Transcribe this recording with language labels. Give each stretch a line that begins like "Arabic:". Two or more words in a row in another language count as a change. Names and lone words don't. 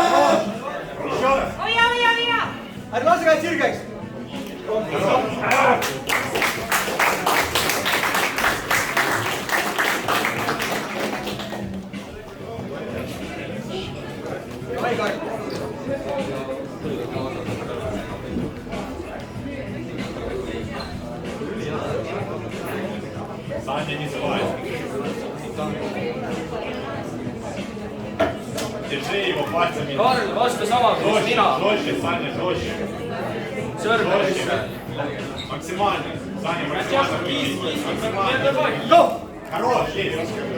Estonian: Ärge lase kätt sirgeks!
Russian: Davai, Karl! Саня, не сбивай. Держи его пальцами.
Estonian: Karl, vastu sama kui
Russian: Жестче,
Estonian: mina.
Russian: жестче, Саня, жестче.
Estonian: Sõrme
Russian: Жестче.
Estonian: sisse.
Russian: Максимально. Саня, максимально. Максимально.
English: Go!
Russian: Хорош, есть.